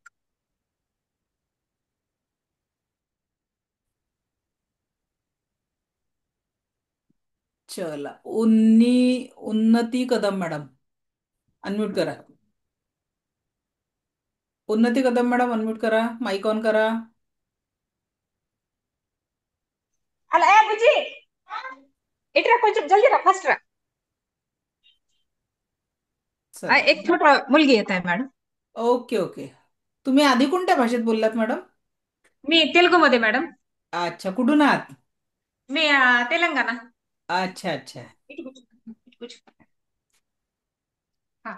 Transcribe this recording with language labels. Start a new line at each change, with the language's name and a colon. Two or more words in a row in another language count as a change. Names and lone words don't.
Marathi: चला, उन्नती कदम मॅडम, अनम्यूट करा. उन्नती कदम मॅडम, अनम्यूट करा, माइक ऑन करा.
Telugu: అలా ఏ బుజ్జి ఇట్రా కొంచెం జల్దీ రా ఫస్ట్ రా
Marathi: चला, एक छोटा मुलगी येत आहे मॅडम ओके ओके. तुम्ही आधी कोणत्या भाषेत बोललात मॅडम? मी तेलुगूमध्ये मॅडम अच्छा, कुठून आहात? मी तेलंगणा अच्छा अच्छा.
Telugu: इటు కూర్చో. इటు కూర్చो. हा